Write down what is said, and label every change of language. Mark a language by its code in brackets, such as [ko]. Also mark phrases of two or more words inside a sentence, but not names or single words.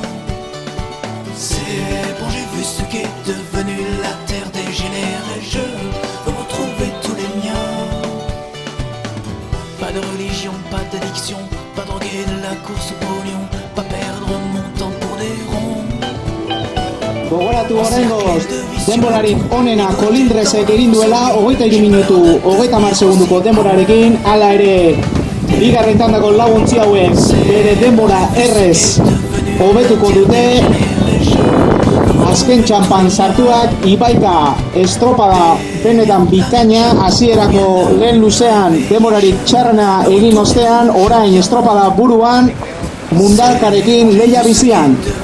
[fr] C'est bon, j'ai vu ce qu'est devenu la terre dégénérée, je veux retrouver tous les miens. Pas de religion, pas d'addiction, pas droguer de la course au pognon, pas perdre mon temps pour des ronds. [eu] Gogoratu horrengoz, denborarik onena Kolindrezek egin duela 23 minutu 30 segunduko denborarekin, hala ere bigarren tandako lau ontzi hauek bere denbora errez hobetuko dute. Azken txampan sartuak Ibaika estropada benetan bikaina, hasierako lehen luzean denborarik txarrena egin ostean, orain estropada buruan, Mundakarekin lehia bizian.